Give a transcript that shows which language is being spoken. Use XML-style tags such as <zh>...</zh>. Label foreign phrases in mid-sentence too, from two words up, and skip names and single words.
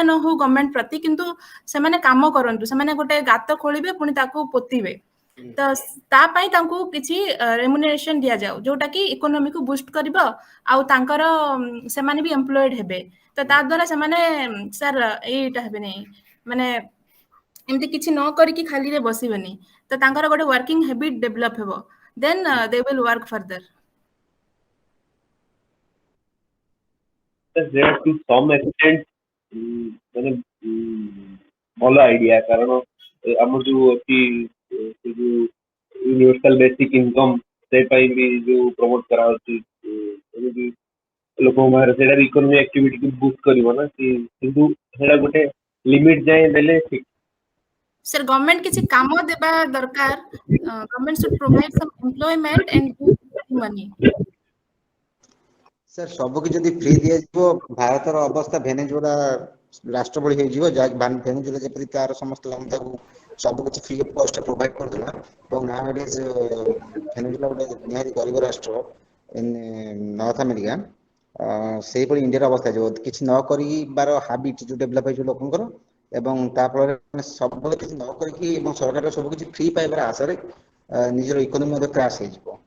<or>ନ ହଉ ଗଭର୍ଣ୍ଣମେଣ୍ଟ ପ୍ରତି କିନ୍ତୁ ସେମାନେ କାମ କରନ୍ତୁ ସେମାନେ ଗୋଟେ ଗାତ ଖୋଳିବେ ପୁଣି ତାକୁ ପୋତିବେ ତ ତା ପାଇଁ ତାଙ୍କୁ କିଛି ରେମୁନେରେସନ ଦିଆଯାଉ ଯୋଉଟା କି ଇକୋନୋମିକୁ ବୁଷ୍ଟ କରିବ ଆଉ ତାଙ୍କର ସେମାନେ ବି ଏମ୍ପ୍ଲଏଡ ହେବେ ତ ତା ଦ୍ୱାରା ସେମାନେ ସାର୍ ଏଇଟା ହେବେନି ମାନେ ଏମିତି କିଛି ନ କରିକି ଖାଲିରେ ବସିବେନି ତ ତାଙ୍କର ଗୋଟେ</or> <en>working habit develop</en> <or>ହେବ</or> <en>then they will work further there to some extent</en> <or>ମାନେ ଭଲ ଆଇଡିଆ କାରଣ ଆମର ଯୋଉ ଅଛି ସେ ଯୋଉ</or> <en>universal basic income</en> <or>ସେ ପାଇଁ ବି ଯୋଉ ପ୍ରମୋଟ କରାହଉଛି ଏମିତି ଲୋକଙ୍କ ପାଖରେ ସେଇଟା ବି</or> <en>economy activity</en> <or>କୁ ବୁଷ୍ଟ କରିବ ନା କିନ୍ତୁ ସେଇଟା ଗୋଟେ ଲିମିଟ ଯାଏଁ ଦେଲେ ଠିକ ସାର୍ ଗଭର୍ଣ୍ଣମେଣ୍ଟ କିଛି କାମ ଦେବା ଦରକାର</or> <en>government should provide some employment and money</en> <or>ସାର୍ ସବୁ କିଛି ଯଦି ଫ୍ରି ଦିଆଯିବ ଭାରତର ଅବସ୍ଥା ଭେନେଜୁଏଲା ରାଷ୍ଟ୍ର ଭଳି ହେଇଯିବ ଯାହା ଭେନେଜୁଏଲା ଯେପରି ତାର ସମସ୍ତ ଜନତାକୁ ସବୁ କିଛି</or> <en>free of cost provide</en> <or>କରୁଥିଲା ଏବଂ ନାଓଡେଜ୍ ଭେନେଜୁଏଲା ଗୋଟେ ନିହାତି ଗରିବ ରାଷ୍ଟ୍ର ନର୍ଥ ଆମେରିକା ସେଇଭଳି ଇଣ୍ଡିଆର ଅବସ୍ଥା ହେଇଯିବ କିଛି ନ କରିବାର ହାବିଟ୍ ଯୋଉ ଡେଭଲପ ହେଇଯିବ ଲୋକଙ୍କର ଏବଂ ତା ଫଳରେ ସବୁବେଳେ କିଛି ନ କରିକି ଏବଂ ସରକାର ସବୁ କିଛି ଫ୍ରି ପାଇବାର ଆଶାରେ ନିଜର ଇକୋନୋମି ମଧ୍ୟ କ୍ରାସ୍ ହେଇଯିବ</or>